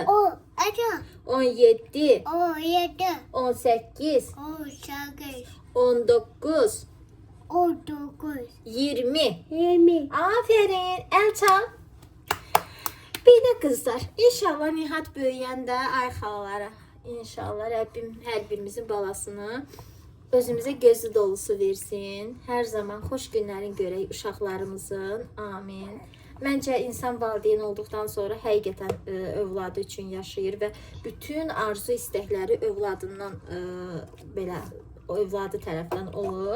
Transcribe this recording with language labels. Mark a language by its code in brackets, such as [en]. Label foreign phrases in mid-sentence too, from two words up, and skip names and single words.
[tr] o 6, 17. o 7, 18. o 8, 19. o 9, 20. 20. Aferin. El çal. Bir de kızlar. [az] İnşallah Nihat böyüyəndə ay xalalara İnşallah Rəbbim hər birimizin balasını özümüzə gözü dolusu versin. Hər zaman xoş günlərin görək uşaqlarımızın. Amin. Məncə insan valideyn olduqdan sonra həqiqətən övladı üçün yaşayır və bütün arzu istəkləri övladından belə övladı tərəfdən olur.